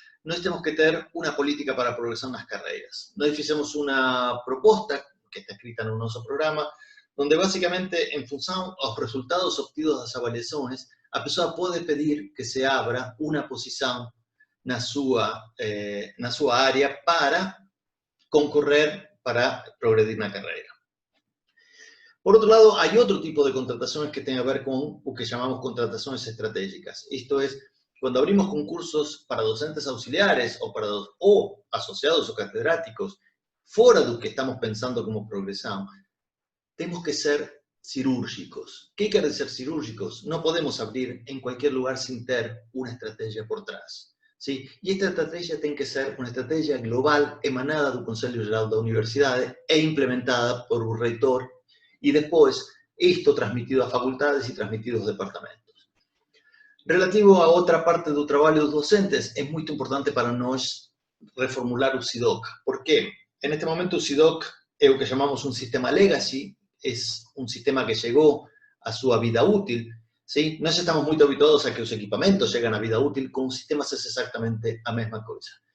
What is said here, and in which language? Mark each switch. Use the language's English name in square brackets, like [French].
[Portuguese] Nós temos que ter uma política para a progressão nas carreiras. Nós fizemos uma proposta, que está escrita no nosso programa, onde basicamente, em função aos resultados obtidos das avaliações, a pessoa pode pedir que se abra uma posição na sua área para concorrer para progredir na carreira. [Spanish] Por outro lado, hay otro tipo de contrataciones que tienen que ver con lo que llamamos contrataciones estratégicas. Esto es, cuando abrimos concursos para docentes auxiliares o asociados o catedráticos, fuera de lo que estamos pensando como progresión, tenemos que ser cirúrgicos. ¿Qué quiere decir cirúrgicos? No podemos abrir en cualquier lugar sin tener una estrategia por detrás. ¿Sí? Y esta estrategia tiene que ser una estrategia global emanada del Consejo Geral de Universidades e implementada por un reitor y después esto transmitido a facultades y transmitido aos departamentos. [Portuguese] Relativo a outra parte do trabalho dos docentes, é muito importante para nós reformular o SIDOC. Por quê? Neste momento o SIDOC é o que chamamos um sistema legacy, é um sistema que chegou à sua vida útil. ¿Sí? Nós estamos muito habituados a que os equipamentos chegan à vida útil, com os sistemas é exatamente a mesma coisa.